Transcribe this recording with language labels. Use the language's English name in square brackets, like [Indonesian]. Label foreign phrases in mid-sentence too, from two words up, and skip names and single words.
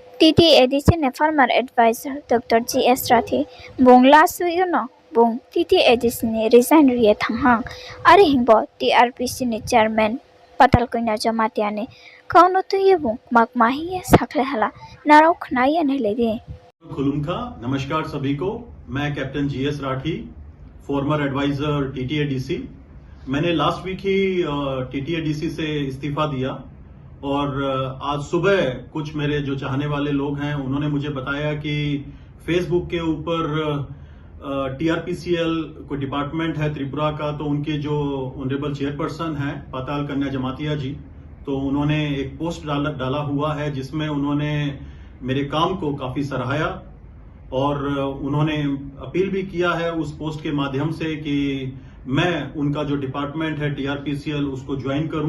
[Kok Borok] TTADC ne [English] Farmer Advisor [Kok Borok] Dr. G.S. Rathi bung [English] last week [Kok Borok] no bung TTADC ni resign riye thanghang ari hingbo TRPC ni chairman Patal Koina Jamatia ne kauno tuye bung makmahi sakle hala narau khnaye ne lede [Hindi] खुलुमखा नमस्कार सभी को। मैं कैप्टन जीएस राठी, [English] former advisor [Hindi] टीटीएडीसी। मैंने [English] last week [Hindi] ही टीटीएडीसी से इस्तीफा दिया और आज सुबह कुछ मेरे जो चाहने वाले लोग हैं उन्होंने मुझे बताया कि फेसबुक के ऊपर टीआरपीसीएल कोई डिपार्टमेंट है त्रिपुरा का, तो उनके जो [English] honourable chairperson [Hindi] हैं पाताल कन्या जमातिया जी, तो उन्होंने एक पोस्ट डाला हुआ है जिसमें उन्होंने मेरे काम को काफी सराहाया और उन्होंने अपील भी किया है उस पोस्ट के माध्यम से कि मैं उनका जो डिपार्टमेंट है टीआरपीसीएल उसको ज्वाइन करूं।